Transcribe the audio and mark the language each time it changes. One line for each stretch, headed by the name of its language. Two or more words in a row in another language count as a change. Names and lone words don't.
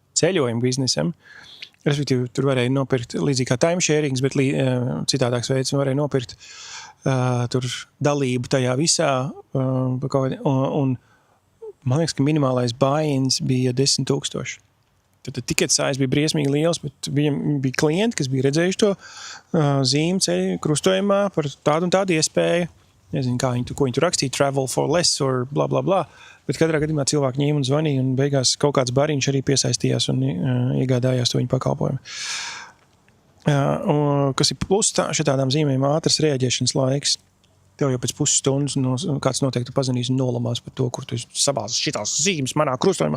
Latvian: Respektīvi, tur varēja nopirkt līdzīgi kā timesharings, bet citādāks veids varēja nopirkt tur dalību tajā visā, un man liekas, ka minimālais buy-ins bija 10 000. Tad
English: ticket size
Latvian: bija briesmīgi liels, bet viņam bija klienti, kas bija redzējuši to zīmi ceļu krustojumā par tādu un tādu iespēju. Nezinu, ko viņi tur rakstīja,
English: travel for less or bla, bla, bla.
Latvian: Bet katrā gadījumā cilvēki ņēma un zvanīja, un beigās kaut kāds bariņš arī piesaistījās un iegādājās to viņu pakalpojumu. Kas ir plus šitādām zīmēm ātras reaģēšanas laiks. Tev jau pēc pusstundas kāds noteikti pazinīs un nolamās par to, kur tu sabāzes šitās zīmes manā krustojumā.